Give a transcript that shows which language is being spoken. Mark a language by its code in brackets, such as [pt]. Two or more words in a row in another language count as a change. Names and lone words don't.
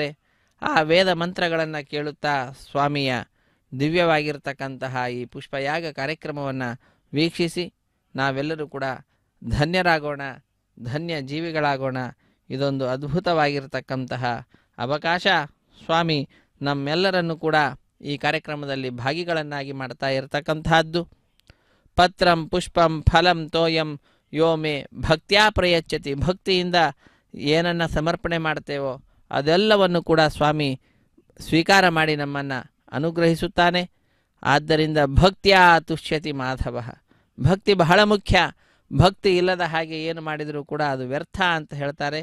[kn] ಆ ವೇದ ಮಂತ್ರಗಳನ್ನು ಕೇಳುತ್ತಾ ಸ್ವಾಮಿಯ ದಿವ್ಯವಾಗಿರ್ತಕ್ಕಂತಹ ಈ ಪುಷ್ಪಯಾಗ ಕಾರ್ಯಕ್ರಮವನ್ನು ವೀಕ್ಷಿಸಿ ನಾವೆಲ್ಲರೂ ಕೂಡ ಧನ್ಯರಾಗೋಣ, ಧನ್ಯ ಜೀವಿಗಳಾಗೋಣ. ಇದೊಂದು ಅದ್ಭುತವಾಗಿರ್ತಕ್ಕಂತಹ ಅವಕಾಶ. ಸ್ವಾಮಿ ನಮ್ಮೆಲ್ಲರನ್ನು ಕೂಡ ಈ ಕಾರ್ಯಕ್ರಮದಲ್ಲಿ ಭಾಗಿಗಳನ್ನಾಗಿ ಮಾಡ್ತಾ ಇರತಕ್ಕಂತಹದ್ದು. [sa] ಪತ್ರಂ ಪುಷ್ಪಂ ಫಲಂ ತೋಯಂ ಯೋ ಮೇ ಭಕ್ತ್ಯಾ ಪ್ರಯಚ್ಛತಿ. [kn] ಭಕ್ತಿಯಿಂದ ಏನನ್ನು ಸಮರ್ಪಣೆ ಮಾಡ್ತೇವೋ ಅದೆಲ್ಲವನ್ನು ಕೂಡ ಸ್ವಾಮಿ ಸ್ವೀಕಾರ ಮಾಡಿ ನಮ್ಮನ್ನು ಅನುಗ್ರಹಿಸುತ್ತಾನೆ. ಆದ್ದರಿಂದ [sa] ಭಕ್ತ್ಯಾ ತುಷ್ಯತಿ ಮಾಧವ. [kn] ಭಕ್ತಿ ಬಹಳ ಮುಖ್ಯ. ಭಕ್ತಿ ಇಲ್ಲದ ಹಾಗೆ ಏನು ಮಾಡಿದರೂ ಕೂಡ ಅದು ವ್ಯರ್ಥ ಅಂತ ಹೇಳ್ತಾರೆ.